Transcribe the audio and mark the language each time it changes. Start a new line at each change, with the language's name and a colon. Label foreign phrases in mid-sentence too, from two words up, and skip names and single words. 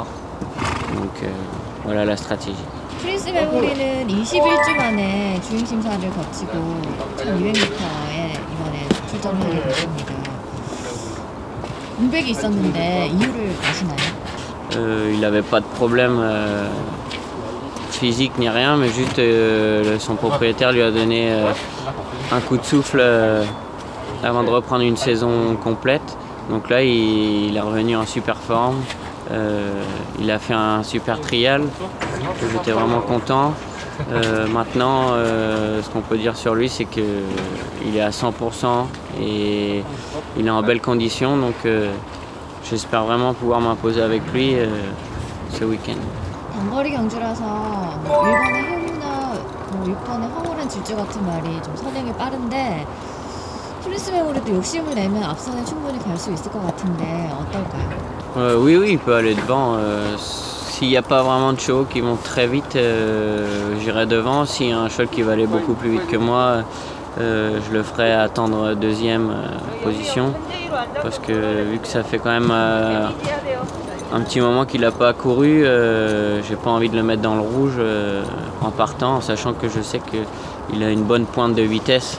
French: Donc voilà la stratégie.
Korean: 프린스 메모리는 21주 만에 주행 심사를 거치고 1200m에 이번에 출전을 하게 됐습니다. 공백이 있었는데 이유를 아시나요?
French: Il n'avait pas de problème physique ni rien, mais juste son propriétaire lui a donné un coup de souffle avant de reprendre une saison complète. Donc là, il est revenu en super forme. Il a fait un super trial, j'étais vraiment content. Maintenant, ce qu'on peut dire sur lui, c'est qu'il est à 100% et il est en belle condition. Donc j'espère vraiment pouvoir m'imposer avec lui ce week-end.
Korean: 단거리 경주라서 1번의 해무나 6번의 황홀한 질주 같은 말이 좀 선행이 빠른데 프린스 메모리도 욕심을 내면 앞선에 충분히 갈 수 있을 것 같은데 어떨까요?
French: Oui, il peut aller devant. S'il n'y a pas vraiment de chevaux qui vont très vite, j'irai devant. S'il y a un cheval qui va aller beaucoup plus vite que moi, je le ferai attendre deuxième position. Parce que vu que ça fait quand même un petit moment qu'il n'a pas couru, j'ai pas envie de le mettre dans le rouge en partant, en sachant que je sais qu'il a une bonne pointe de vitesse.